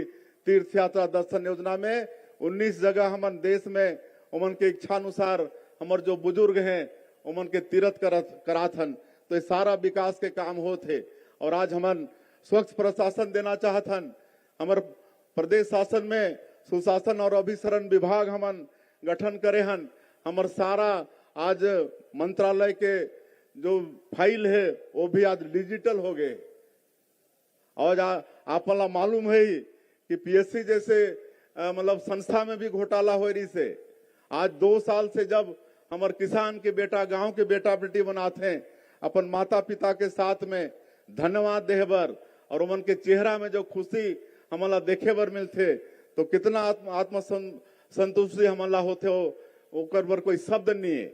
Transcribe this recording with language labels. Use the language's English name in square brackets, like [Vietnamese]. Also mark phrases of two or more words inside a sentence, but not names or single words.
[Chhattisgarhi] मुख्यमंत्री तीर्थ यात्रा दर्शन योजना में 19 जगह हमन देश में उमन के इच्छा अनुसार हमार जो बुजुर्ग हैं उमन के तीर्थ करात हन। तो ये सारा विकास के काम होते और आज हमन स्वच्छ प्रशासन देना चाहत हन। हमार प्रदेश शासन में सुशासन और अभिसरण विभाग हमन गठन करे हन। हमार सारा आज मंत्रालय के जो फाइल है वो भी आज डिजिटल हो गए। और आपला मालूम है कि पीएससी जैसे मतलब संस्था में भी घोटाला हो रही से। आज 2 साल से जब हमारे किसान के बेटा गांव के बेटा बेटी बनाते हैं अपन माता पिता के साथ में धन्यवाद देहे बर और उमन के चेहरा में जो खुशी हमला देखे बर मिलते तो कितना आत्म संतुष्टि हमला होते हो ओकर बर कोई शब्द नहीं है।